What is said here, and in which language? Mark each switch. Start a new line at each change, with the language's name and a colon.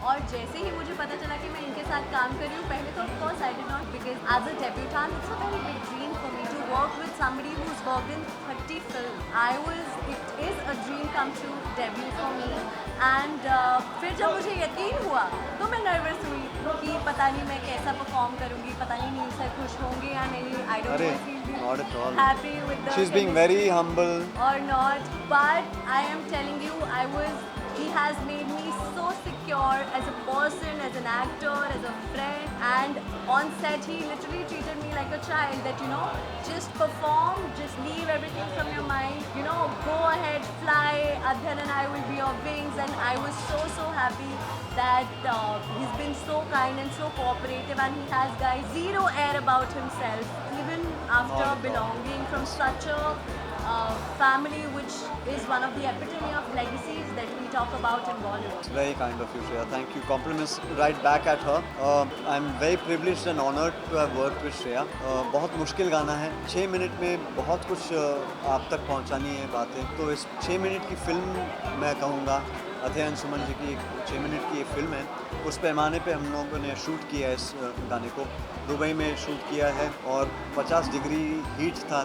Hindi: और जैसे ही मुझे पता चला कि मैं इनके साथ काम कर रही हूँ, पहले तो
English: Of course I did not, because as a debutante it's a very big dream for me to work with somebody who is worked in 30 film. It is a dream come true debut for me.
Hindi: And फिर जब मुझे यकीन हुआ तो मैं nervous हुई कि पता नहीं मैं कैसा परफॉर्म करूँगी, पता नहीं नील सर खुश होंगे या नहीं।
English: I don't Not at all. happy with the She's being very humble. or not, but I am telling you, he has made me so secure as a person, as an actor, as a friend, and on set he literally treated me like a child, that just perform, just leave everything from your mind, go ahead, fly, Adhyan and I will be your wings. And I was so happy that he's been so kind and so cooperative, and he has, guys, zero air about himself, even after belonging from such a family which is one of the epitome of legacies that we talk about in Bollywood. It's very kind of you, Shreya. Thank you. Compliments right back at her. I'm very privileged and honored to have worked with Shreya.
Hindi: बहुत मुश्किल गाना है, 6 minute में बहुत कुछ आप तक पहुंचानी है बातें। तो इस 6 मिनट की फिल्म मैं कहूँगा, अध्ययन सुमन जी की 6 मिनट की ये फिल्म है, उस पैमाने पे हम लोगों ने शूट किया है इस गाने को। दुबई में शूट किया है और 50 डिग्री हीट था।